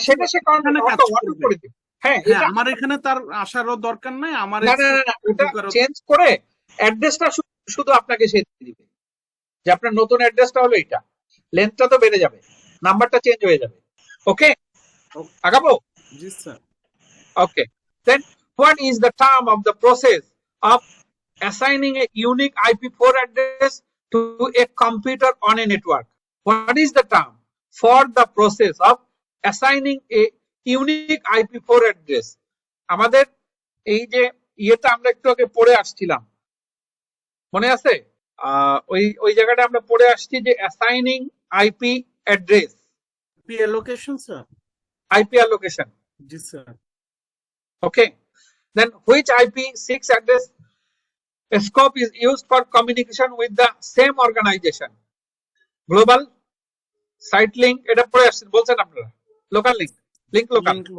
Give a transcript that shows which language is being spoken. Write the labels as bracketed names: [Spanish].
[Bangla] সেটা সে অটো করে দিবে। হ্যাঁ, আমার এখানে তার আসারও দরকার নাই, আমার চেঞ্জ করে অ্যাড্রেসটা শুধু আপনাকে সে দিবে, যে আপনার নতুন অ্যাড্রেসটা হলো এটা, লেন্থটা তো বেড়ে যাবে, নাম্বারটা চেঞ্জ হয়ে যাবে। ওকে, আগাবো? জি sir. [English] Okay, then what is the term of the process of assigning a unique IP4 address to a computer on a network? What is the term for the process of assigning a unique IP4 address? [Bangla] আমাদের এই যে ইয়েটা আমরা একটু আগে পড়ে আসছিলাম, মনে আছে? ওই জায়গাটা আমরা পড়ে আসছি যে assigning IP address, [English] IP allocation sir, IP allocation. [Bangla] G sir. [English] Okay, then which IP6 address scope is used for communication with the same organization? Global, site link, [Bangla] এটা পড়ে আসছেন, বলছেন আপনারা, [English] local link, link local.